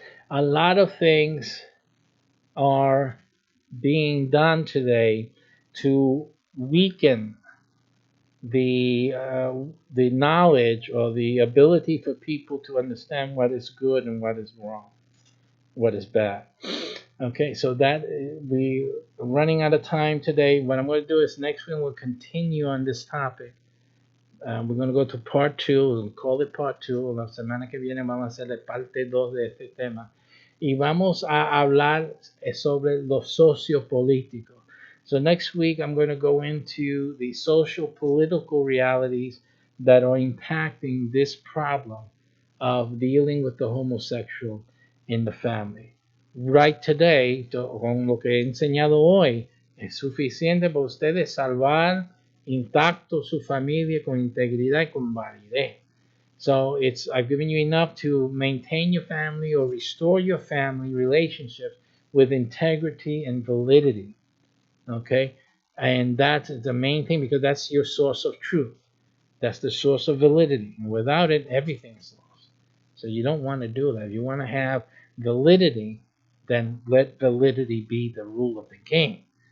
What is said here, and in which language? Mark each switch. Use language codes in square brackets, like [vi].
[en] A lot of things are being done today to weaken the knowledge or the ability for people to understand what is good and what is wrong, what is bad. Okay, so that we are running out of time today. What I'm going to do is next week we'll continue on this topic. We're going to go to part 2, we'll call it part 2. [es] La semana que viene vamos a hacerle parte 2 de este tema. Y vamos a hablar sobre los sociopolíticos. [en] So next week I'm going to go into the social political realities that are impacting this problem of dealing with the homosexual in the family. Right today, [es] con lo que he enseñado hoy, es suficiente para ustedes salvar intacto su familia con integridad y con validez. [en] So I've given you enough to maintain your family or restore your family relationships with integrity and validity. Okay? And that's the main thing because that's your source of truth. That's the source of validity. And without it, everything's lost. So you don't want to do that. If you want to have validity, then let validity be the rule of the game.